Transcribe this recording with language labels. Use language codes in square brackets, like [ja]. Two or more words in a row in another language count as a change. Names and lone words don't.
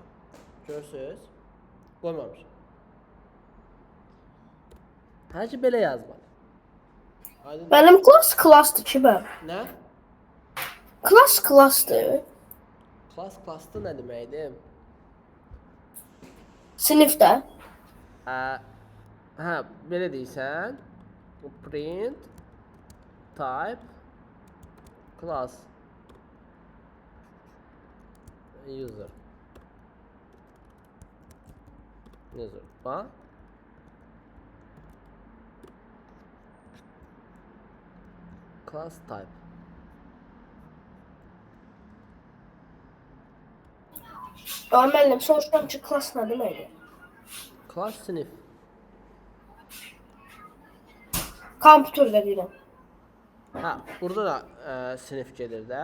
[az] Görürsünüz? Qoymamışam. Hər ki belə yazmalı. Aydın. [tr] Benim class'tır ki ben. [az] Nə? [tr] Class'tır. [az] Class'da nə deməkdir? [tr] Sınıfta. [az] Hə, belə deyirsən. [en] Print type class user. [az] Bax. [en] Class type. [az] Müəllim, soruşuram ki, class nə deməkdir? [tr] Class sınıf. [az] Kompüterdə deyirəm. Hə, burada da sınıf gedir də.